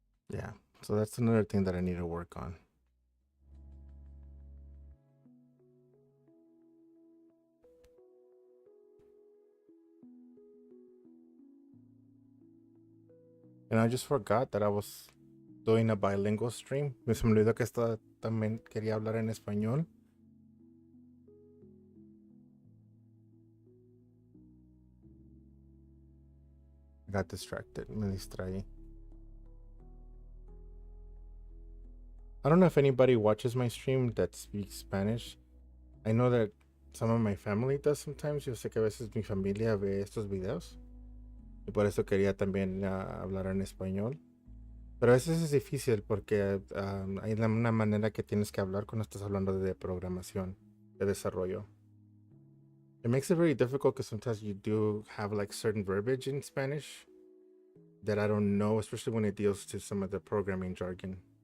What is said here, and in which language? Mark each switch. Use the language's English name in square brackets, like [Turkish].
[English] Yeah, so that's another thing that I need to work on. And I just forgot that I was doing a bilingual stream. [Spanish] Se me olvidó que también quería hablar en español. [English] I got distracted. [Spanish] Me distraí. [English] I don't know if anybody watches my stream that speaks Spanish. I know that some of my family does sometimes. [Spanish] Yo sé que a veces mi familia ve estos videos. Y por eso quería también hablar en español. Pero a veces es difícil porque hay una manera que tienes que hablar cuando estás hablando de programación, de desarrollo. [English] It makes it very difficult because sometimes you do have like certain verbiage in Spanish that I don't know, especially when it deals to some of the programming jargon.